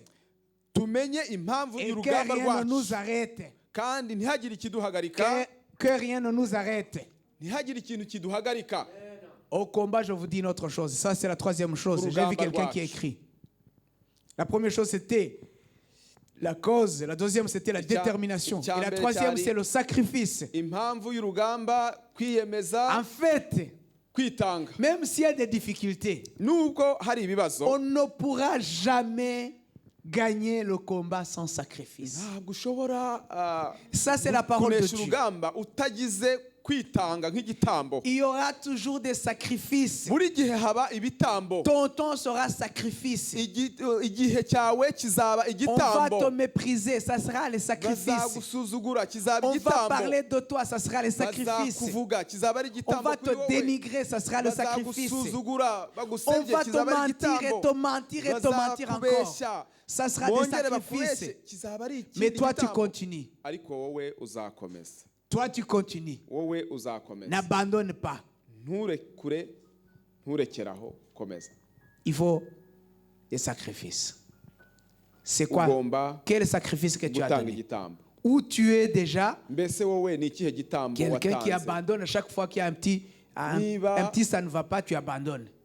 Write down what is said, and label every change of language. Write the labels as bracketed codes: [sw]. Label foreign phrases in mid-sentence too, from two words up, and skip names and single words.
[rw] tumenye impamvu [fr] Et que [rw] y'urugamba [fr] rien ne [rw] rwacu, [fr] nous arrête. [rw] kandi ntihagire ikiduhagarika, [fr] Que rien ne nous arrête. [rw] ntihagire ikintu kiduhagarika. [fr] Au combat, je vous dis une autre chose. Ça, c'est la troisième chose. J'ai vu quelqu'un qui a écrit. La première chose, c'était la cause. La deuxième, c'était la détermination. Et la troisième, c'est le sacrifice. [rw] impamvu y'urugamba, kwiyemeza, [fr] En fait, [rw] kwitanga. [fr] même s'il y a des difficultés, [rw] Nubwo hari ibibazo, [fr] on ne pourra jamais gagner le combat sans sacrifice. [rw] ntabwo ushobora [fr] Ça, c'est la parole de [rw] kunesha [fr] Dieu. [rw] urugamba utagize kwitanga nk'igitambo. [fr] Il y aura toujours des sacrifices. [rw] Buri gihe haba ibitambo. [fr] Ton temps sera sacrifice. [rw] Igihe cyawe kizaba igitambo. [fr] On va te mépriser, ça sera les sacrifices. [rw] Bazagusuzugura, kizaba [fr] On [rw] igitambo. [fr] va parler de toi, ça sera les sacrifices. [rw] Bazakuvuga, kizaba ari igitambo. [fr] On va te dénigrer, ça sera le sacrifice. [rw] Bazagusuzugura, On bagusebye, [fr] va te [rw] kizaba ari [fr] mentir et [rw] igitambo. [fr] te mentir et te mentir encore. Ça sera des sacrifices. Mais toi, tu continues. [rw] Ariko wowe uzakomeza. [fr] Toi, tu continues. [rw] Wowe uzakomeza. [fr] N'abandonne pas. [rw] Nturekeraho, komeza. [fr] Il faut des sacrifices. C'est quoi? Quel sacrifice que tu as donné? Où tu es déjà quelqu'un qui abandonne à chaque fois qu'il y a un petit ça ne va pas, tu abandonnes.